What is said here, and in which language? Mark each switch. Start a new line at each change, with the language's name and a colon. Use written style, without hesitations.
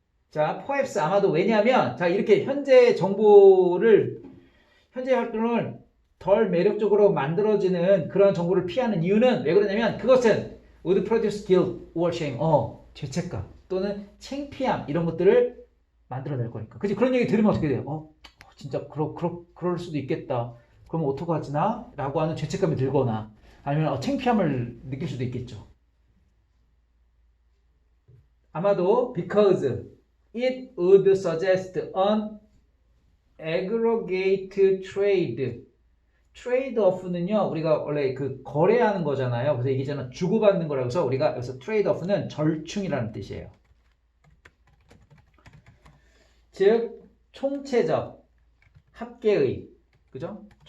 Korean: 자,
English: perhaps
Korean: 아마도 왜냐하면, 자, 이렇게 현재 정보를, 현재 활동을 덜 매력적으로 만들어지는 그런 정보를 피하는 이유는 왜 그러냐면 그것은
English: would produce guilt or shame,
Korean: 죄책감 또는 창피함 이런 것들을 만들어낼 거니까. 그치? 그런 얘기 들으면 어떻게 돼요? 진짜 그럴 수도 있겠다. 그러면 어떡하지나? 라고 하는 죄책감이 들거나 아니면 창피함을 느낄 수도 있겠죠. 아마도
English: because it would suggest an aggregate trade.
Korean: trade-off는요, 우리가 원래 그 거래하는 거잖아요. 그래서 이게 저는 주고받는 거라고 해서 우리가 여기서 trade-off는 절충이라는 뜻이에요. 즉, 총체적, 합계의, 그죠?